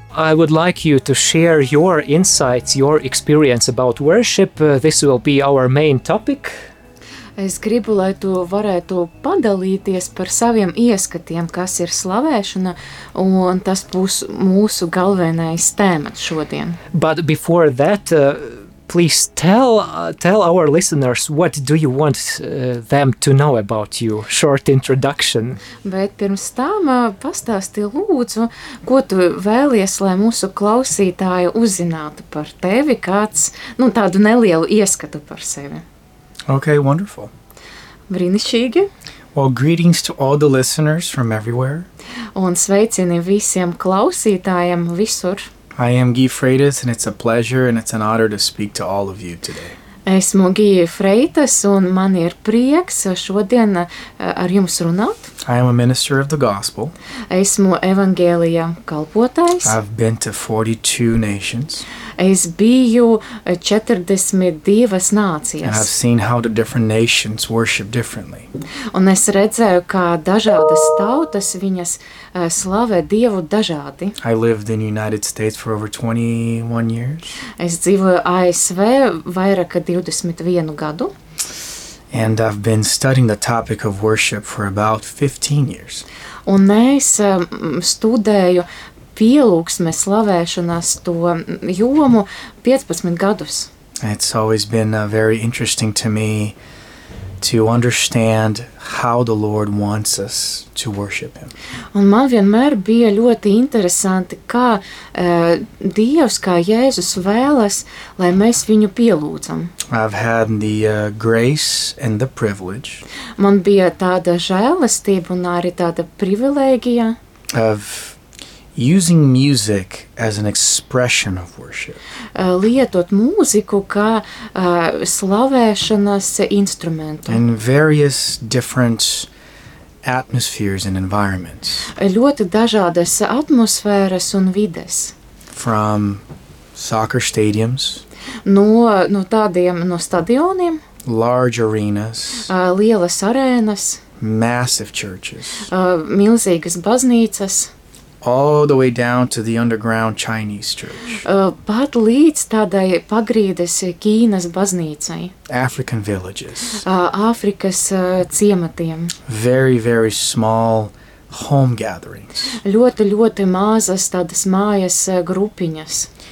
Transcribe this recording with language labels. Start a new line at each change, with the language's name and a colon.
English: I would like you to share your insights, your experience about worship. This will be our main topic.
Latvian: Es gribu, lai tu varētu padalīties par saviem ieskatiem, kas ir slavēšana, un tas būs mūsu galvenais tēmats šodien.
English: But before that, please tell our listeners what do you want them to know about you. Short introduction.
Latvian: Bet pirms tam pastāsti lūdzu, ko tu vēlies, lai mūsu klausītāji uzzinātu par tevi, kāds, nu, tādu nelielu ieskatu par sevi.
English: Okay, wonderful.
Latvian: Brīnišķīgi.
English: Well, greetings to all the listeners from everywhere.
Latvian: Un sveicini visiem klausītājiem visur.
English: I am Guy Freitas, and it's a pleasure and it's an honor to speak to all of you today.
Latvian: Esmu Guy Freitas, un man ir prieks šodien ar jums runāt.
English: I am a minister of the gospel.
Latvian: Esmu evangēlija kalpotājs.
English: I've been to 42 nations.
Latvian: Es biju 42 nācijas.
English: And I've seen how the different nations worship differently.
Latvian: Un es redzēju, kā dažādas tautas viņas slavē Dievu dažādi.
English: I lived in United States for over 21 years.
Latvian: Es dzīvoju ASV vairāk kā 21 gadu.
English: And I've been studying the topic of worship for about 15 years.
Latvian: Un es studēju pielūksmes slavēšanas to jomu 15 gadus.
English: It's always been very interesting to me to understand how the Lord wants us to worship him.
Latvian: Un man vienmēr bija ļoti interesanti, kā Dievs, kā Jēzus vēlas, lai mēs viņu pielūdzam.
English: I've had the grace and the privilege.
Latvian: Man bija tāda žēlastība un arī tāda privilēģija.
English: Of using music as an expression of worship.
Latvian: Lietot mūziku kā slavēšanas instrumentu.
English: In various different atmospheres and environments.
Latvian: Ļoti dažādas atmosfēras un vides.
English: From soccer stadiums.
Latvian: No tādiem, no stadioniem.
English: Large arenas.
Latvian: Lielas arēnas.
English: Massive churches.
Latvian: Milzīgas baznīcas.
English: All the way down to the underground Chinese church.
Latvian: Pat līdz tādai pagrīdes Kīnas baznīcai.
English: African villages.
Latvian: Afrikas ciematiem.
English: Very, very small home gatherings.
Latvian: Ļoti, ļoti mazas tādas mājas grupiņas.